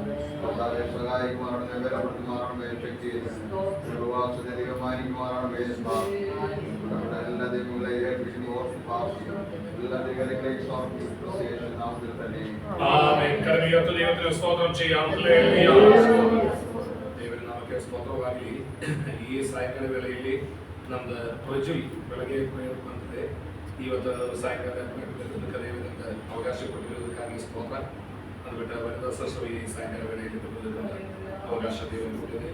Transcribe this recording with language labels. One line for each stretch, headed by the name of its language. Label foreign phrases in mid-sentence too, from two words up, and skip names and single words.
Malayalam: കർത്താവെ സഹായിക്കുമാറാണ്, ബലപ്പെടുത്തുമാറാണ്, ശക്തി ഉപവാസത്തെ തീരുമാനിക്കുമാറാണ്. എല്ലാ ദൈവങ്ങളെയും ഏൽപ്പിക്കുന്നു, ഓർത്ത് പ്രാർത്ഥിക്കുന്നു. എല്ലാ ദൈവങ്ങളെയും സമർപ്പിക്കുന്നു. നാമത്തിൽ തന്നെ ആമേൻ. കർമ്മീയത്തിൽ ദൈവത്തിന് സ്തോത്രം ചെയ്യാം. ഹല്ലേലൂയ.
Kannada: ದೇವರೇ ನಮಗೆ ಸ್ತೋತ್ರವಾಗಲಿ. ಈ ಸಾಯಂಕಾಲ ವೇಳೆಯಲ್ಲಿ ನಮ್ದು ಪ್ರಜ್ವಲ್ ಬೆಳಗ್ಗೆ ಪ್ರೇಯರ್ ಬಂದಿದೆ. ಇವತ್ತು ಸಾಯಂಕಾಲ ದೇವರಿಂದ ಅವಕಾಶ ಕೊಟ್ಟಿರುವುದಕ್ಕಾಗಿ ಸ್ತೋತ್ರ. ಅದು ಬಿಟ್ಟು ವನಿತಾ ಸರಸ್ವ ಈ ಸಾಯಂಕಾಲ ವೇಳೆಯಲ್ಲಿ ಬರುವುದಕ್ಕೆ ಅವಕಾಶ ದೇವರು ಕೊಟ್ಟಿದೆ.